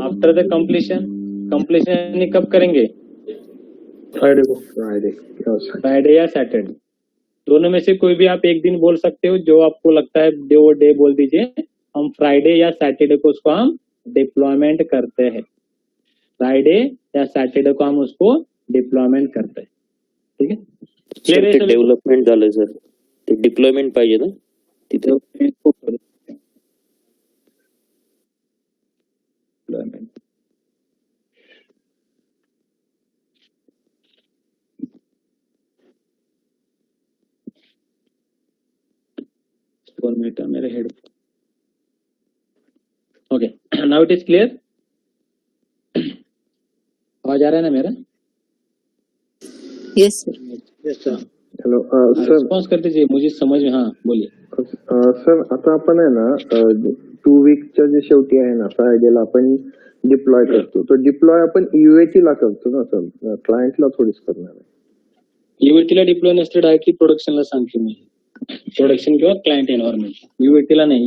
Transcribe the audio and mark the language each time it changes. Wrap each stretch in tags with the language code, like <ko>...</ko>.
<hi>After the completion कब करेंगे? Friday या सैटरडे, दोनों में से कोई भी आप एक दिन बोल सकते हो, जो आपको लगता है वो डे बोल दीजिए। हम फ्राइडे या सैटरडे को उसको हम डिप्लॉयमेंट करते हैं, फ्राइडे या सॅटर्डे को हम उसको डिप्लॉयमेंट करते हैं.</hi> <mr>ठीक आहे. सर ते डेव्हलपमेंट झालं सर, ते डिप्लॉयमेंट पाहिजे ना तिथे. डिप्लॉयमेंट फोन मीटर मेरे headphone.</mr> <en>Okay, now it is clear.</en> <hi>आवाज आ रहा है ना मेरा?</hi> <en>Yes, sir. Hello sir</en> <hi>response कर दीजिए, मुझे समझ में. हाँ बोलिए.</hi> <mr>सर आता आपण आहे ना 2 वीकच्या जे शेवटी आहे ना फ्रायडेला आपण डिप्लॉय करतो. तो डिप्लॉय आपण UAT ला करतो ना सर, क्लायंटला थोडीच करणार आहे. युएटीला डिप्लॉय नसते, डायरेक्टली प्रोडक्शनला सांगतो मी. प्रोडक्शन किंवा क्लायंट एन्व्हायरमेंट. युएटीला नाही.</mr>